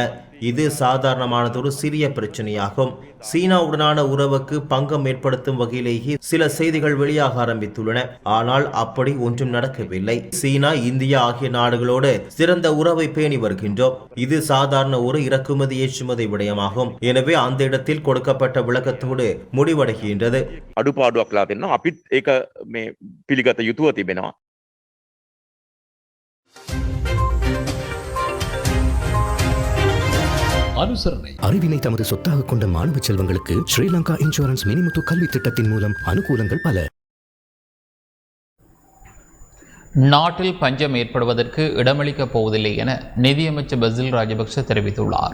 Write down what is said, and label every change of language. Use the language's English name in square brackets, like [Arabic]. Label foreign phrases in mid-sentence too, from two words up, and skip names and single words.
[Tamil] இது சாதாரணமானதொரு சிறிய பிரச்சனையாகும். சீனாவுடனான உறவுக்கு பங்கம் ஏற்படுத்தும் வகையிலேயே சில செய்திகள் வெளியாக ஆரம்பித்துள்ளன. ஆனால் அப்படி ஒன்றும் நடக்கவில்லை. சீனா, இந்தியா ஆகிய நாடுகளோடு சிறந்த உறவை பேணி வருகின்றோம். இது சாதாரண ஒரு இறக்குமதி ஏற்றுமதி விடயமாகும். எனவே அந்த இடத்தில் கொடுக்கப்பட்ட விளக்கத்தோடு முடிவடைகின்றது. [Sinhala] අඩුපාඩුවක් ලා දෙනවා. අපිත් ඒක මේ පිළිගත යුතුව තිබෙනවා. [Tamil] அனுசரணை. அறிவினை தமது சொத்தாக கொண்ட மாணவ செல்வங்களுக்கு ஸ்ரீலங்கா இன்சூரன்ஸ் மினிமுத்து கல்வி திட்டத்தின் மூலம் அனுகூலங்கள் பல. நாட்டில் பஞ்சம் ஏற்படுவதற்கு இடமளிக்கப் போவதில்லை என நிதியமைச்சர் பசில் ராஜபக்ஷ தெரிவித்துள்ளார்.